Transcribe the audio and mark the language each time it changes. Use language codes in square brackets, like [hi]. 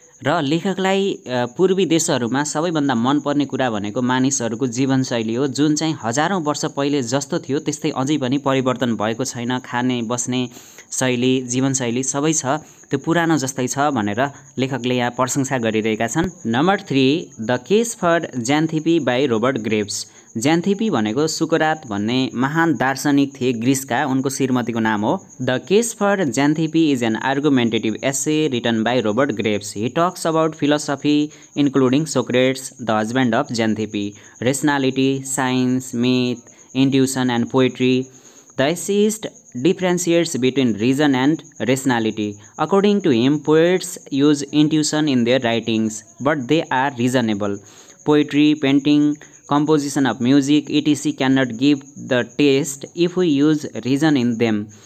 [ne] र लेखकलाई पूर्वी देशहरूमा सबैभन्दा मनपर्ने कुरा भनेको मानिसहरूको जीवनशैली हो, जुन चाहिँ हजारौँ वर्ष पहिले जस्तो थियो त्यस्तै अझै पनि परिवर्तन भएको छैन। खाने बस्ने शैली, जीवनशैली सबै छ त्यो पुरानो जस्तै छ भनेर लेखकले यहाँ प्रशंसा गरिरहेका छन्। [en] Number 3, the case for Xanthippe by Robert Graves. [ne] ज्यान्थिपी भनेको सुकरात भन्ने महान दार्शनिक थिए ग्रिसका, उनको श्रीमतीको नाम हो। [en] The case for Xanthippe is an argumentative essay written by Robert Graves. He talks about philosophy including Socrates, the husband of Xanthippe, rationality, science, myth, intuition and poetry. The essayist differentiates between reason and rationality. According to him, poets use intuition in their writings, but they are reasonable. Poetry, painting, composition of music, etc. cannot give the taste if we use reason in them.